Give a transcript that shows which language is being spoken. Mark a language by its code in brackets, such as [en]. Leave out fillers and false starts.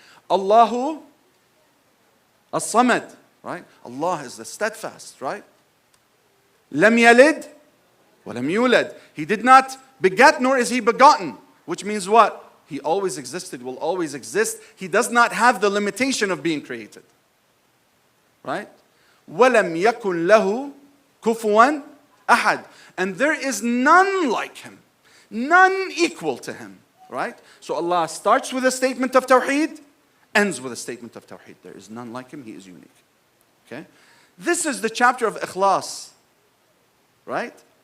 [ar] Allahu as-Samad. [en] Right? Allah is the steadfast. Right? [ar] Lam yalid wa lam yulad. [en] He did not beget nor is He begotten. Which means what? He always existed, will always exist. He does not have the limitation of being created. Right? [ar] وَلَمْ يَكُنْ لَهُ كُفُوًا Ahad. [en] And there is none like him. None equal to him. Right? So Allah starts with a statement of Tawheed, ends with a statement of Tawheed. There is none like him, he is unique. Okay? This is the chapter of Ikhlas. Right?